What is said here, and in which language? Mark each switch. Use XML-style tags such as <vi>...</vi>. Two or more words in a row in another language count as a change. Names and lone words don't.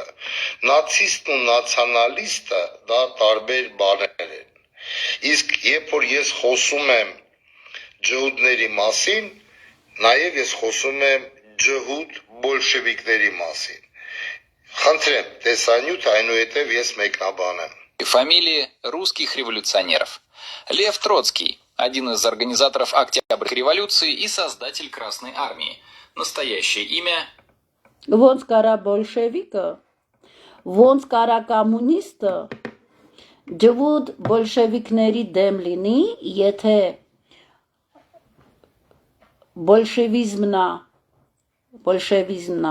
<hy>նացիստն ու նացիոնալիստը դա տարբեր բաներ են։ Իսկ երբ որ ես խոսում եմ ջհուդների մասին, Նաև ես խոսում եմ ջհուդ բոլշևիկների մասին։ Խնդրեմ, տեսանյութ այնուհետև ես մեկնաբանեմ։</hy> <ru>Фамилии русских революционеров. Лев Троцкий, один из организаторов Октябрьской революции и создатель Красной армии. Настоящее имя...</ru> <hy>Ոնց կարա բոլշևիկը, ոնց կարա կոմունիստը, ջհուդ բոլշևիկների դեմ լինի, եթե բոլշևիզմնա</hy>